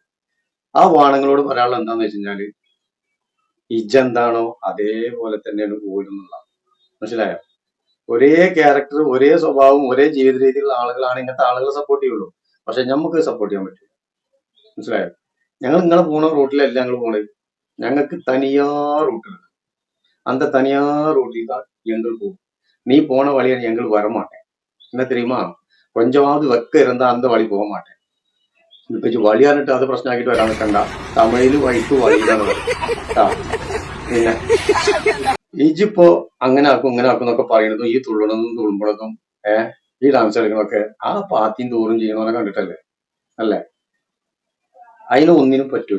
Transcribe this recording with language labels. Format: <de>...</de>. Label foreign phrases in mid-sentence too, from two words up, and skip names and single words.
<ml>ആ വാണങ്ങളോട് പറയാനുള്ളത് എന്താന്ന് വെച്ച് കഴിഞ്ഞാല് ഇജെന്താണോ അതേപോലെ തന്നെയാണ് പോരുന്നുള്ള. മനസ്സിലായോ? ഒരേ ക്യാരക്ടർ, ഒരേ സ്വഭാവം, ഒരേ ജീവിത രീതിയിലുള്ള ആളുകളാണ് ഇങ്ങനത്തെ ആളുകളെ സപ്പോർട്ട് ചെയ്യുള്ളൂ. പക്ഷെ നമുക്ക് സപ്പോർട്ട് ചെയ്യാൻ പറ്റില്ല. മനസ്സിലായോ? ഞങ്ങൾ നിങ്ങളെ പോണ റൂട്ടിലല്ല ഞങ്ങൾ പോണത്. ഞങ്ങൾക്ക് തനിയാ റൂട്ടുണ്ട്.</ml> <ta>அந்த தனியா ரோட்டில் தான் எங்கள் போகும். நீ போன வழியை எங்கள் வரமாட்டேன். என்ன தெரியுமா? கொஞ்சமாவது வெக்க இருந்தா அந்த வழி போக மாட்டேன்.</ta> <ml>ഇപ്പൊ വഴിയാനിട്ട് അത് പ്രശ്നമാക്കിട്ട് വരാൻ നിൽക്കണ്ട. തമിഴില് വഴിക്ക് വഴിയാണ് കേട്ടാ. പിന്നെ ഇജിപ്പോ അങ്ങനെ ആക്കും ഇങ്ങനെ ആക്കും എന്നൊക്കെ പറയുന്നതും ഈ തുള്ളണതും തുളുമ്പണതും ഈ ഡാൻസ് കളിക്കണമൊക്കെ ആ പാത്തിയും തോറും ചെയ്യണമെന്ന് കണ്ടിട്ടല്ലേ? അല്ലേ? അതിന് ഒന്നിനും പറ്റൂല.</ml>